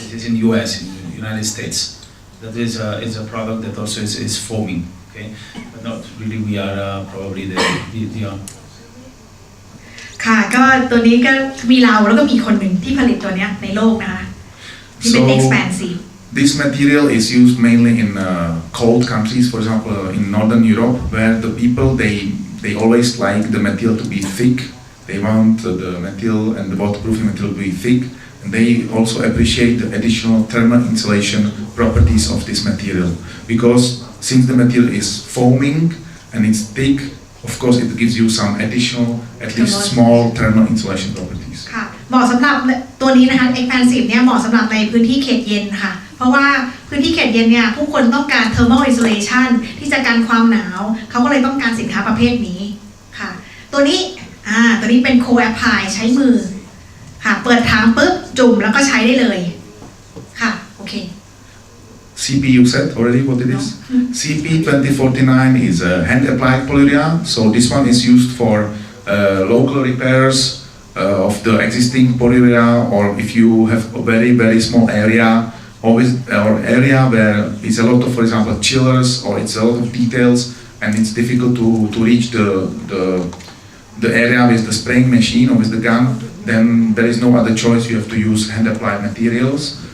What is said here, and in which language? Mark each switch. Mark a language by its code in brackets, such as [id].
[en] It is in US, in the United States. That is a product that also is foaming. Okay, but not really. We are probably the [th] ค่ะก็ตัวนี้ก็มีเราแล้วก็มีคนหนึ่งที่ผลิตตัวเนี้ยในโลกนะคะที่เป็น expansive. [en] This material is used mainly in cold countries, for example, in Northern Europe, where the people they always like the material to be thick. They want the material and the waterproofing material to be thick, and they also appreciate the additional thermal insulation properties of this material because since the material is foaming and it's thick, of course it gives you some additional, at least small thermal insulation properties. [th] ค่ะเหมาะสำหรับตัวนี้นะคะ expansive เนี่ยเหมาะสำหรับในพื้นที่เขตเย็นค่ะเพราะว่าพื้นที่เขตเย็นเนี่ยผู้คนต้องการ thermal insulation ที่จะกันความหนาวเขาก็เลยต้องการสินค้าประเภทนี้ค่ะตัวนี้เป็น co-apply ใช้มือค่ะเปิดถังปุ๊บจุ่มแล้วก็ใช้ได้เลยค่ะโอเค [en] CP you said already what it is? CP 2049 is a hand applied polyurea, so this one is used for local repairs of the existing polyurea, or if you have a very small area or area where it's a lot of, for example, chillers or it's a lot of details and it's difficult to reach the area with the spraying machine or with the gun, then there is no other choice, you have to use hand applied materials.